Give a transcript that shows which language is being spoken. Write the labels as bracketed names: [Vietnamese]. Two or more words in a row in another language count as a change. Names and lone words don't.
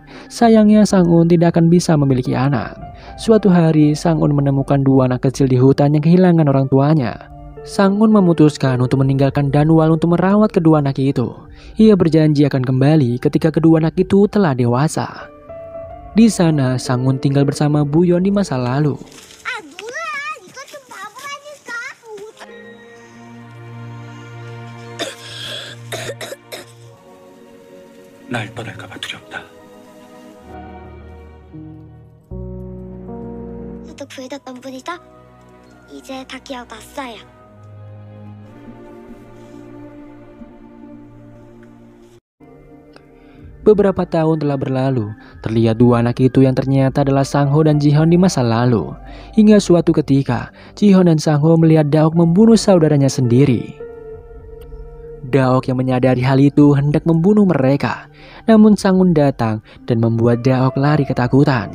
[Indonesian] Sayangnya Sang-un tidak akan bisa memiliki anak. Suatu hari Sang-un menemukan dua anak kecil di hutan yang kehilangan orang tuanya. Sang-un memutuskan untuk meninggalkan Danwal untuk merawat kedua anak itu. Ia berjanji akan kembali ketika kedua anak itu telah dewasa. Di sana Sang-un tinggal bersama Buyeon di masa lalu. [Korean] 아 뭐야 이것 좀 봐보라니까. 날 떠날까봐 두렵다. 저도 구해줬던 분이죠? 이제 다 기억났어요. [Indonesian] Beberapa tahun telah berlalu, terlihat dua anak itu yang ternyata adalah Sang-ho dan Ji-hyun di masa lalu. Hingga suatu ketika, Ji-hyun dan Sang-ho melihat Daok membunuh saudaranya sendiri. Daok yang menyadari hal itu hendak membunuh mereka, namun Sang-hun datang dan membuat Daok lari ketakutan.